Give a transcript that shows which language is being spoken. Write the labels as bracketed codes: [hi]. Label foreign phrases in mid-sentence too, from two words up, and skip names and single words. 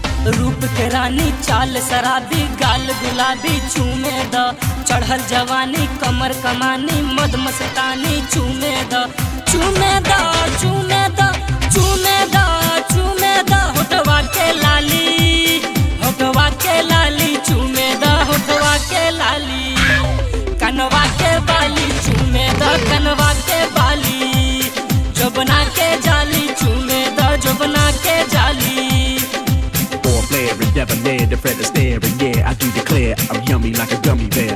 [bho] रूप के रानी चाल शराबी गाल गुलाबी चूमे द चढ़ल जवानी कमर कमानी मद मस्तानी चूमे द चूमे द चूमे द चूमे द चूमे द होठवा के लाली होठवा के लाली चूमे द होठवा के लाली कनवा के बाली चूमे द कनवा के बाली जोबना के जाली चूमे द जोबना के जाली [en] and debonair, the Fred Astaire, and yeah, I do declare I'm yummy like a gummy bear.